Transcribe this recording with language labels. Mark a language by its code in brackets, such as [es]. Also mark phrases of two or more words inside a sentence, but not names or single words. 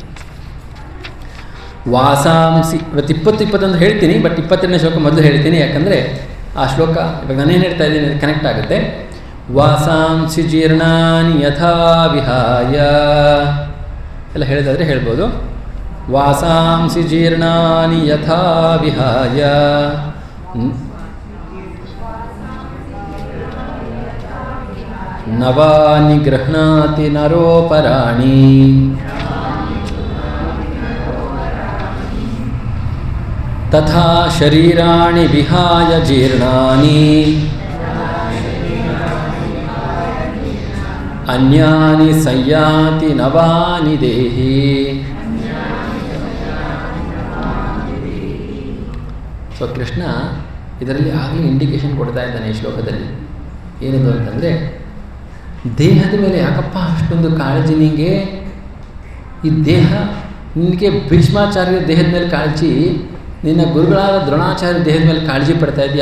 [kn] ವಾಸಾಂಸಿ, ಇವತ್ತು 20-21 ಹೇಳ್ತೀನಿ, ಬಟ್ 22ನೇ ಶ್ಲೋಕ ಮೊದಲು ಹೇಳ್ತೀನಿ. ಯಾಕಂದರೆ ಆ ಶ್ಲೋಕ ಇವಾಗ ನಾನೇನು ಹೇಳ್ತಾ ಇದ್ದೀನಿ ಕನೆಕ್ಟ್ ಆಗುತ್ತೆ. [sa] ವಾಸಾಂಸಿ ಜೀರ್ಣಾನಿ ಯಥಾ ವಿಹಾಯ [kn] ಎಲ್ಲ ಹೇಳಿದಾದರೆ ಹೇಳ್ಬೋದು. [sa] ವಾಸಾಂಸಿ ಜೀರ್ಣಾನಿ ಯಥಾ ವಿಹಾಯ ನವಾನಿ ಗೃಹ್ಣಾತಿ ನರೋಪರಾಣಿ ತಥಾ ಶರೀರಾಣಿ ವಿಹಾಯ ಜೀರ್ಣಾನಿ ಅನ್ಯಾನಿ ಸಂಯಾತಿ ನವಾನಿ ದೇಹಿ. [kn] ಸೊ ಕೃಷ್ಣ ಇದರಲ್ಲಿ ಆಗಲೇ ಇಂಡಿಕೇಶನ್ ಕೊಡ್ತಾ ಇದ್ದಾನೆ ಈ ಶ್ಲೋಕದಲ್ಲಿ. ಏನದು ಅಂತಂದರೆ, ದೇಹದ ಮೇಲೆ ಯಾಕಪ್ಪ ಅಷ್ಟೊಂದು ಕಾಳಜಿ ನಿನಗೆ? ಈ ದೇಹ ನಿನಗೆ ಭೀಷ್ಮಾಚಾರ್ಯ ದೇಹದ ಮೇಲೆ ಕಾಳಜಿ, ನಿನ್ನ ಗುರುಗಳಾದ ದ್ರೋಣಾಚಾರ್ಯ ದೇಹದ ಮೇಲೆ ಕಾಳಜಿ ಪಡ್ತಾ ಇದೆಯಾ?